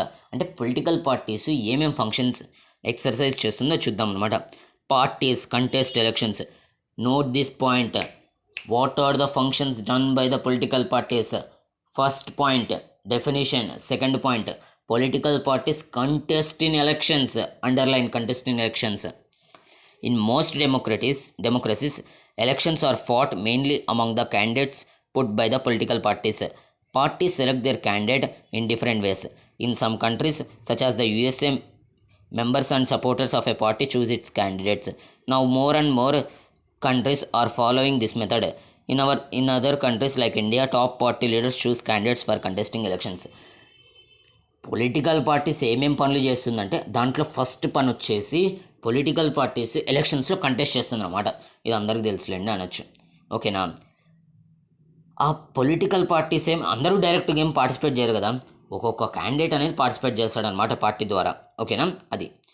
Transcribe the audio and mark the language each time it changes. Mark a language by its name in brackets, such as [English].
[Telugu] అంటే political parties ఏమేం functions exercise చేస్తుందో చూద్దాం అనమాట. [English] Parties contest elections. Note this point. What are the functions done by the political parties? First point definition. Second point political parties contest in elections. Underline contest in elections. In most democracies, elections are fought mainly among the candidates put by the political parties. Parties select their candidate in different ways. In some countries, such as the USA, members and supporters of a party choose its candidates. Now more and more countries are following this method. In other countries like India, top party leaders choose candidates for contesting elections. [Telugu] Political parties ఏమేం పనులు చేస్తుందంటే దాంట్లో first పని వచ్చేసి political parties ఎలక్షన్స్లో contest చేస్తుంది అనమాట. ఇది అందరికీ తెలుసులేండి అనొచ్చు. ఓకేనా, ఆ పొలిటికల్ పార్టీస్ అందరూ డైరెక్ట్గా ఏం పార్టిసిపేట్ చేయరు కదా, ఒక్కొక్క క్యాండిడేట్ అనేది పార్టిసిపేట్ చేస్తాడనమాట పార్టీ ద్వారా. ఓకేనా, అది.